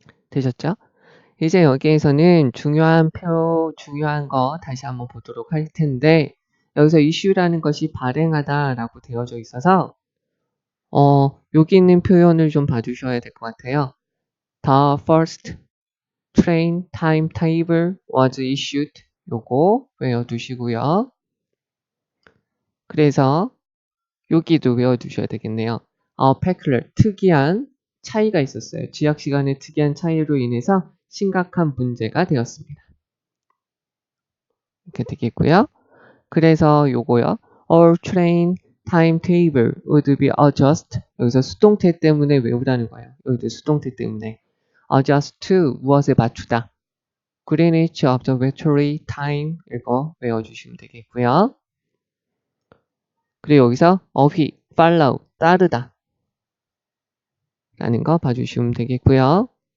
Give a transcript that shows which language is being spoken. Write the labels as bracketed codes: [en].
[ko] 되셨죠? 이제 여기에서는 중요한 거 다시 한번 보도록 할 텐데 여기서 issue라는 것이 발행하다라고 되어져 있어서 여기 있는 표현을 좀 봐주셔야 될 것 같아요. [en] The first train timetable was issued. [ko] 요거 외워두시고요. 그래서 여기도 외워두셔야 되겠네요. peculiar, 특이한 차이가 있었어요. 지역 시간의 특이한 차이로 인해서 심각한 문제가 되었습니다. 이렇게 되겠고요. 그래서 요거요. [en] All train timetable would be adjust. [ko] 여기서 수동태 때문에 외우라는 거예요. 여기도 수동태 때문에. [en] adjust to [ko] 무엇에 맞추다. Greenwich Observatory time 이거 외워주시면 되겠고요. 그리고 여기서 어휘, follow, 따르다 라는 거 봐주시면 되겠고요.